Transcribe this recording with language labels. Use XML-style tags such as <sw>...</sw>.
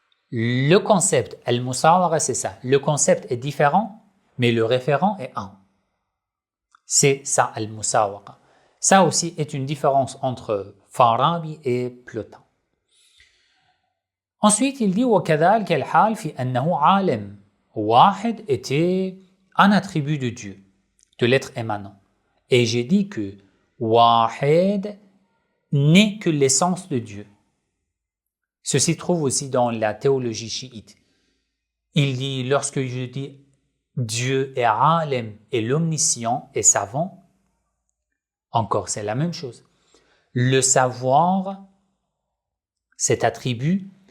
<fr>Le concept, al-musawara, c'est ça. Le concept est différent, mais le référent est un. C'est ça, al-musawara. Ça aussi est une différence entre Farabi et Plotin. Ensuite, il dit</fr> <ar>وَكَذَلْكَ الْحَالِ فِي أَنَّهُ عَالِمٌ.</ar> <fr>Wahid était un attribut de Dieu, de l'être émanant. Et j'ai dit que Wahid n'est que l'essence de Dieu. Ceci trouve aussi dans la théologie chiite. Il dit, lorsque je dis Dieu est alim et l'omniscient et savant, encore c'est la même chose. Le savoir, cet attribut,</fr>